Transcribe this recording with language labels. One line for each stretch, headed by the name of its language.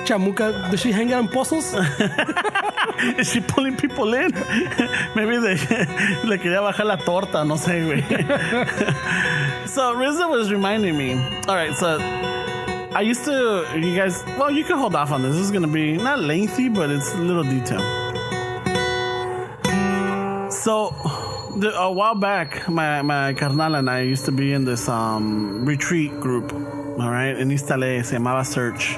English: Chamuca, does she hang out in pozos? Is she pulling people in?
Spanish: Maybe le quería bajar la torta, no sé, güey.
English: So RZA was reminding me. All right, so I used to, you guys, well, you can hold off on this. This is going to be not lengthy, but it's a little detailed. So a while back, my carnal and I used to be in this retreat group, all right, in East LA,
Spanish: se llamaba
English: Search.